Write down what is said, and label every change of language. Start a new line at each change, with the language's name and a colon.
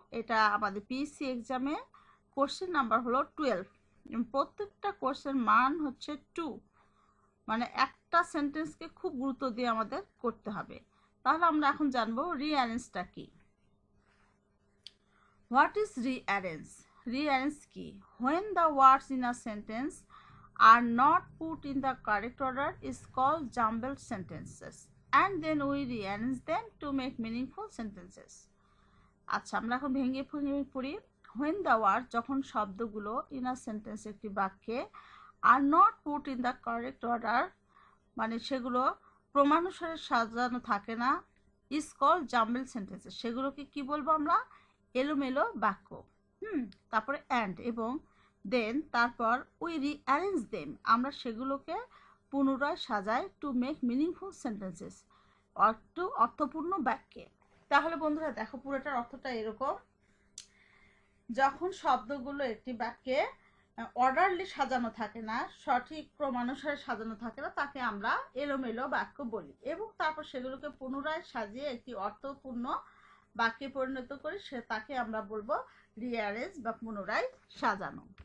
Bangla: এটা আমাদের পিএসসি এক্সামে কোশ্চেন নাম্বার হলো 12। প্রত্যেকটা কোশ্চেন মান হচ্ছে 2, মানে একটা সেন্টেন্সকে খুব গুরুত্ব দিয়ে আমাদের করতে হবে। তাহলে আমরা এখন জানবো রিঅ্যারেঞ্জটা কি।
English: What is rearrange?
Bangla: রিঅ্যারেঞ্জ কি?
English: When the words in a sentence are not put in the correct order is called jumbled sentences, and then we rearrange them to make meaningful sentences. আচ্ছা, আমরা এখন ভেঙে পড়ি। When the words,
Bangla: যখন শব্দগুলো
English: in a sentence,
Bangla: একটি বাক্যে,
English: are not put in the correct order,
Bangla: মানে সেগুলো ক্রমানুসারে সাজানো থাকে না,
English: is called jumbled sentences,
Bangla: সেগুলোকে কি বলবো আমরা? এলোমেলো বাক্য। তারপরে and এবং দেন তারপর
English: we rearrange them,
Bangla: আমরা সেগুলোকে পুনরায় সাজাই
English: to make meaningful sentences,
Bangla: অর্থপূর্ণ বাক্যে। তাহলে বন্ধুরা দেখো, পুরোটার অর্থটা এরকম, যখন শব্দগুলো একটি বাক্যে অর্ডারলি সাজানো থাকে না, সঠিক ক্রমানুসারে সাজানো থাকে না, তাকে আমরা এলোমেলো বাক্য বলি, এবং তারপর সেগুলোকে পুনরায় সাজিয়ে একটি অর্থপূর্ণ বাক্যে পরিণত করি, তাকে আমরা বলবো রিঅ্যারেঞ্জ বা পুনরায় সাজানো।